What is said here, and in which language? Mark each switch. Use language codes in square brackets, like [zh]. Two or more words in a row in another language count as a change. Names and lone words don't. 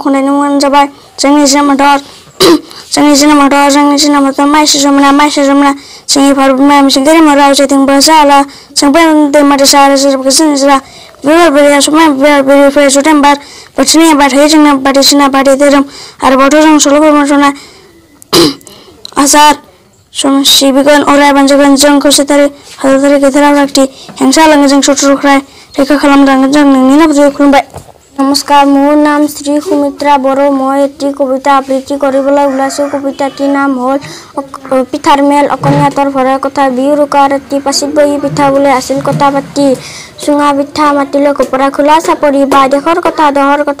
[brx] खन्थाइनि मुङानो जाबाय जोंनि जोनोम हादर। जोंनि जोनोम हादर माइसि जमुना जोंनि भारत बिमाया मिथिंगायारि महराव जेथिंबो जाला जोंबो दैमा दैसा आरो जेरावबो जों निजोरा बिबार बारियाव समायना बिबार बिलिफायो सुदेम बार बोथोरनि आबाद होयो जोंनो बायदिसिना बायदि धोरोम आरोबावथ' जों सल' फोरमायथावना आसार सिबिगोन अराय बानजायगोन जों खौसेथारि हादरारि गैथारा फारागथि हेंथा होलाङो जों सुथुरनिफ्राय रैखा खालामलांगोन जों नोंनि आब्रुथि। खुलुमबाय। [as] নমস্কাৰ, মোৰ নাম শ্ৰী সুমিত্ৰা বড়ো। মই এটি কবিতা আবৃত্তি কৰিবলৈ ওলাইছোঁ। কবিতাটিৰ নাম হ'ল পিঠাৰ মেল। অকণিয়াতৰ ভৰাৰ কথা বিহুৰ উকা ৰাতি পাচিত বহি পিঠা বোলে আছিল কথা পাতি চুঙা পিঠা মাতিলে গোপৰা খোলা চাপৰি বা দেশৰ কথা দহৰ কথা